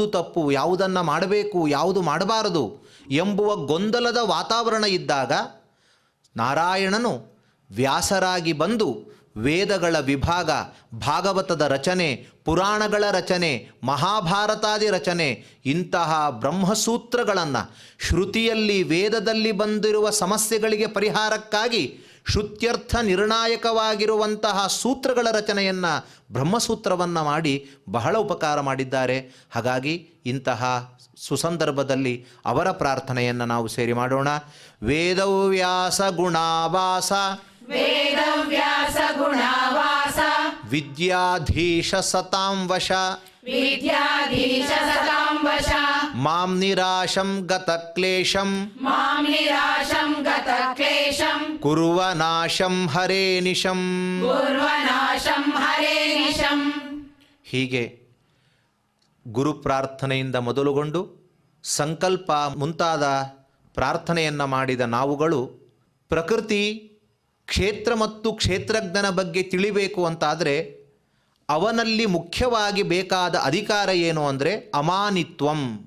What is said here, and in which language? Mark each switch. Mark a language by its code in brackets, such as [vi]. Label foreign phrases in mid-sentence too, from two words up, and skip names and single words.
[kn] ತಪ್ಪು, ಯಾವುದನ್ನು ಮಾಡಬೇಕು, ಯಾವುದು ಮಾಡಬಾರದು ಎಂಬುವ ಗೊಂದಲದ ವಾತಾವರಣ ಇದ್ದಾಗ ನಾರಾಯಣನು ವ್ಯಾಸರಾಗಿ ಬಂದು ವೇದಗಳ ವಿಭಾಗ, ಭಾಗವತದ ರಚನೆ, ಪುರಾಣಗಳ ರಚನೆ, ಮಹಾಭಾರತಾದಿ ರಚನೆ, ಇಂತಹ ಬ್ರಹ್ಮಸೂತ್ರಗಳನ್ನು, ಶ್ರುತಿಯಲ್ಲಿ ವೇದದಲ್ಲಿ ಬಂದಿರುವ ಸಮಸ್ಯೆಗಳಿಗೆ ಪರಿಹಾರಕ್ಕಾಗಿ ಶ್ರುತ್ಯರ್ಥ ನಿರ್ಣಾಯಕವಾಗಿರುವಂತಹ ಸೂತ್ರಗಳ ರಚನೆಯನ್ನು, ಬ್ರಹ್ಮಸೂತ್ರವನ್ನು ಮಾಡಿ ಬಹಳ ಉಪಕಾರ ಮಾಡಿದ್ದಾರೆ. ಹಾಗಾಗಿ ಇಂತಹ ಸುಸಂದರ್ಭದಲ್ಲಿ ಅವರ ಪ್ರಾರ್ಥನೆಯನ್ನು ನಾವು ಸೇರಿ ಮಾಡೋಣ. [sa] ವೇದವ್ಯಾಸ ಗುಣಾವಾಸ ವೇದವ್ಯಾಸ ಗುಣಾವಾಸ ವಿದ್ಯಾಧೀಶ ಸತಾಂ ವಶ ವಿದ್ಯಾಧೀಶ ಸತಾಂ ವಶ ಮಾಂ ನಿರಾಶಂ ಗತ ಕ್ಲೇಶಂ ಮಾಂ ನಿರಾಶಂ ಗತ ಕ್ಲೇಶಂ ಕುರುವ ನಾಶಂ ಹರೇ ನಿಶಂ. ಕುರ್ವನಾಶಂ ಹರೇ ನಿಶಂ. [kn] ಹೀಗೆ ಗುರು ಪ್ರಾರ್ಥನೆಯಿಂದ ಮೊದಲುಗೊಂಡು ಸಂಕಲ್ಪ ಮುಂತಾದ ಪ್ರಾರ್ಥನೆಯನ್ನು ಮಾಡಿದ ನಾವುಗಳು ಪ್ರಕೃತಿ, ಕ್ಷೇತ್ರ ಮತ್ತು ಕ್ಷೇತ್ರಜ್ಞನ ಬಗ್ಗೆ ತಿಳಿಬೇಕು ಅಂತಾದರೆ ಅವನಲ್ಲಿ ಮುಖ್ಯವಾಗಿ ಬೇಕಾದ ಅಧಿಕಾರ ಏನು ಅಂದರೆ ಅಮಾನಿತ್ವಂ.